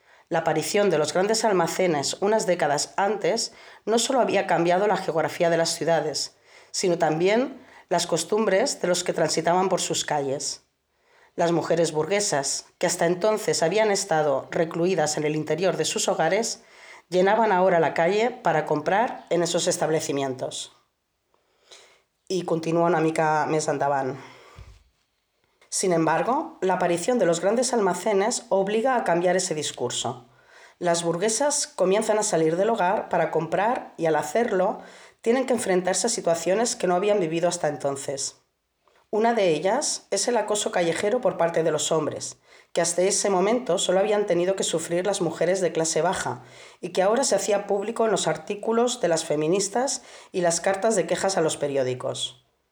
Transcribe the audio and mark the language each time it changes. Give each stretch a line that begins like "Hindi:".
Spanish: La aparición de los grandes almacenes unas décadas antes no solo había cambiado la geografía de las ciudades, sino también las costumbres de los que transitaban por sus calles. Las mujeres burguesas, que hasta entonces habían estado recluidas en el interior de sus hogares, llenaban ahora la calle para comprar en esos establecimientos. Y continúa
Catalan: una mica més endavant.
Spanish: Sin embargo, la aparición de los grandes almacenes obliga a cambiar ese discurso. Las burguesas comienzan a salir del hogar para comprar y al hacerlo tienen que enfrentarse a situaciones que no habían vivido hasta entonces. Una de ellas es el acoso callejero por parte de los hombres, que hasta ese momento solo habían tenido que sufrir las mujeres de clase baja y que ahora se hacía público en los artículos de las feministas y las cartas de quejas a los periódicos.